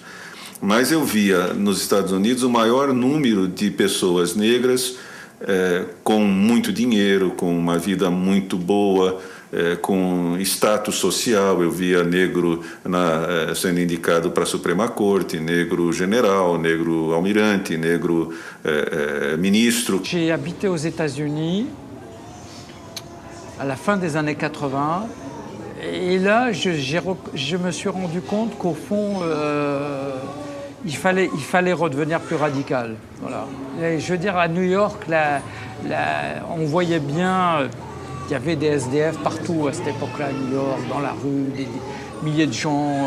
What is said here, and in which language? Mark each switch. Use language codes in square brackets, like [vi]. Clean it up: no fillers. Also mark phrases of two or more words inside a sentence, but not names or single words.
[pt] Mas eu via nos Estados Unidos o maior número de pessoas negras com muito dinheiro, com uma vida muito boa, com status social. Eu via negro sendo indicado para a Suprema Corte, negro general, negro almirante, negro ministro. [fr] J'ai habité aux États-Unis à la fin des années 80 et là je me suis rendu compte qu'au fond il fallait redevenir plus radical. Voilà. Et je veux dire, à New York, on voyait bien, il y avait des SDF partout à cette époque-là, à New York, dans la rue, des milliers de gens.